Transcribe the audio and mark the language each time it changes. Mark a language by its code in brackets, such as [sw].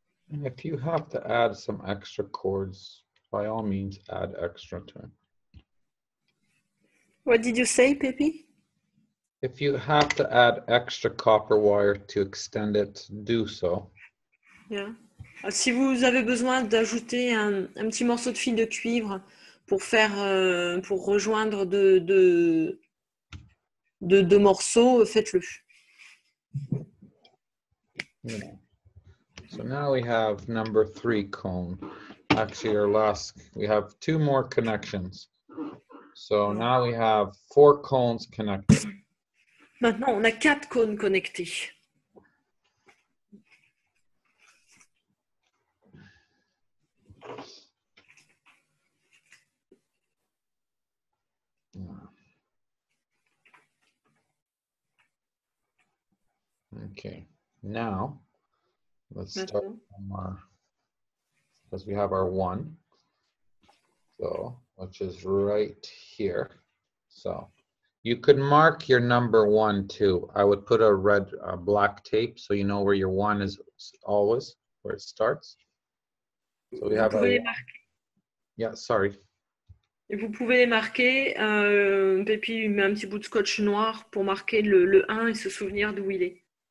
[en] And if you have to add some extra cords, by all means, add extra to it. What did you say, Pepe? If you have to add extra copper wire to extend it, do so. Yeah. [fr] Si vous avez besoin d'ajouter un petit morceau de fil de cuivre pour faire, pour rejoindre deux morceaux, faites-le. [en] Yeah. So now we have number 3 cone. Actually, our last, we have 2 more connections. So now we have 4 cones connected. [fr] Maintenant, on a 4 cônes connectés. [en] Okay, now let's start [fr] Maintenant. [en] from our, because we have our 1, so which is right here. So you could mark your number 1 too. I would put a red, black tape so you know where your 1 is always, where it starts. So we [fr] Vous [en] have our [fr] pouvez les [en] 1. [fr] marquer. [en] Yeah, sorry. [fr] Vous pouvez les marquer. Pépi met un petit bout de scotch noir pour marquer le 1 et se souvenir d'où il est.